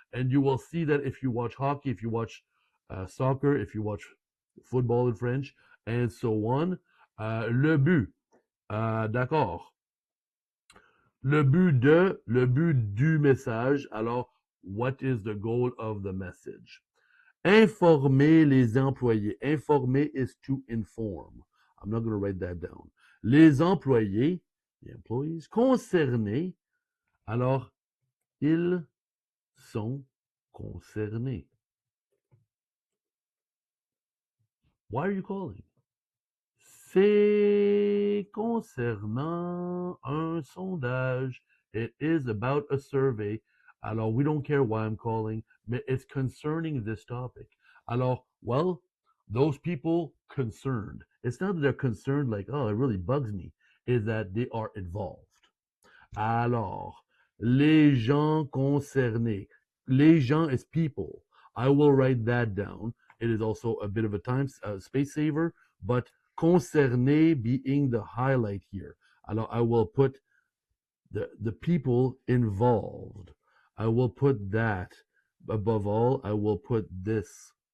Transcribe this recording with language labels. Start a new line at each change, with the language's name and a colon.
English: And you will see that if you watch hockey, if you watch soccer, if you watch football in French, and so on.
French: Le but. D'accord. Le but du message.
English: Alors, what is the goal of the message?
French: Informer les employés. Informer
English: is to inform. I'm not going to write that down.
French: Les employés,
English: the employees,
French: concernés. Alors, ils sont concernés.
English: Why are you calling?
French: C'est concernant un sondage.
English: It is about a survey. Alors, we don't care why I'm calling, but it's concerning this topic. Alors, well, those people concerned. It's not that they're concerned like, oh, it really bugs me. Is that they are involved.
French: Alors, les gens concernés.
English: Les gens is people. I will write that down. It is also a bit of a time space saver, but concerné being the highlight here. Alors, I will put the people involved. I will put that. Above all, I will put this.